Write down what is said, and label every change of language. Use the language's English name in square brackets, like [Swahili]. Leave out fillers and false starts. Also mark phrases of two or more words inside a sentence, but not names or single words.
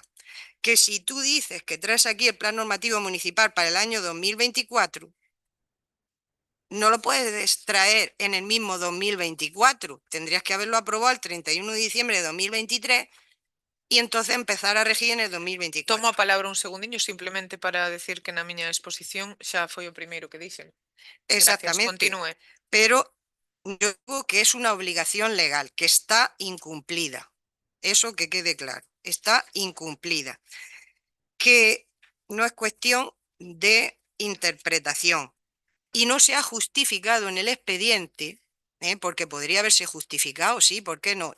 [Spanish] Que si tú dices que traes aquí el plan normativo municipal para el año 2024, no lo puedes traer en el mismo 2024. Tendrías que haberlo aprobado el 31 de diciembre de 2023 y entonces empezar a regir en el 2024. [Galician] Tomo a palabra un segundiño simplemente para decir que na miña exposición xa foi o primeiro que dixen. Exactamente. Continúe. [Spanish] Pero yo digo que es una obligación legal, que está incumplida. Eso que quede claro, está incumplida. Que no es cuestión de interpretación y no se ha justificado en el expediente, porque podría haberse justificado, sí, ¿por qué no?